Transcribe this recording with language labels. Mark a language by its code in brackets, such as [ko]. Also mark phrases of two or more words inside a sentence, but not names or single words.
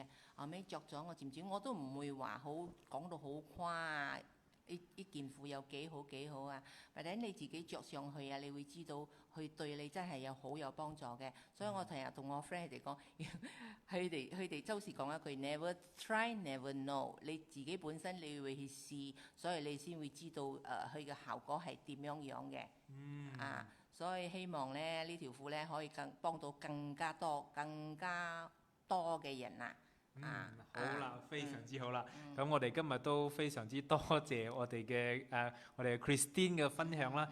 [yue] 後尾着咗我漸漸我都唔會話好講到好誇啊！呢件褲有幾好啊！或者你自己着上去啊，你會知道佢對你真係好有幫助嘅。所以我成日同我 friend 哋講，佢哋周時講一句 [en] never try never know。 [yue] 你自己本身你會去試，所以你先會知道佢嘅效果係點樣嘅。所以希望咧呢條褲咧可以幫到更加多嘅人啊！好啦，非常之好啦。咁我哋今日都非常之多謝我哋嘅Christine 嘅分享啦。